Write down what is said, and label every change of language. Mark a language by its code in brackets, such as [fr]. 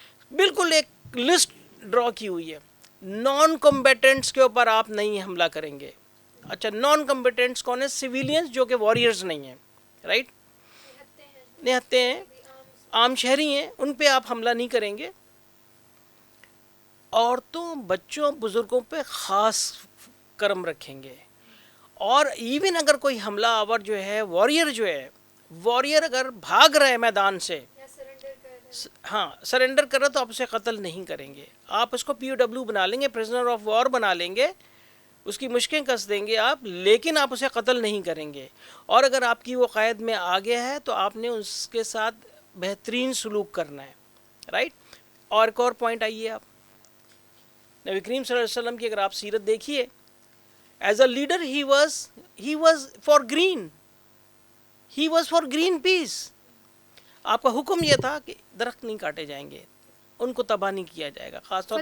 [ur] بالکل ایک لسٹ ڈرا کی ہوئی ہے. نان کمبیٹنٹس کے اوپر آپ نہیں حملہ کریں گے. اچھا، نان کمبیٹنٹس کون ہیں؟ سویلینز جو کہ واریئرز نہیں ہیں، رائٹ، نہتے ہیں، عام شہری ہیں، ان پہ آپ حملہ نہیں کریں گے. عورتوں، بچوں، بزرگوں پہ خاص کرم رکھیں گے. اور ایون اگر کوئی حملہ آور جو ہے، واریئر اگر بھاگ رہے میدان سے، ہاں سرنڈر کر رہا تو آپ اسے قتل نہیں کریں گے. آپ اس کو پی او ڈبلیو بنا لیں گے، پریزنر آف وار بنا لیں گے، اس کی مشقیں کس دیں گے آپ، لیکن آپ اسے قتل نہیں کریں گے. اور اگر آپ کی وہ قید میں آ گیا ہے تو آپ نے اس کے ساتھ بہترین سلوک کرنا ہے، رائٹ. اور ایک اور پوائنٹ آئیے، آپ نبی کریم صلی اللہ علیہ وسلم کی اگر آپ سیرت دیکھیے [en] As a leader, he was for green. He was for green peace. [ur] آپ کا حکم یہ تھا کہ درخت نہیں کاٹے جائیں گے, ان کو تباہ نہیں کیا جائے گا, خاص طور پر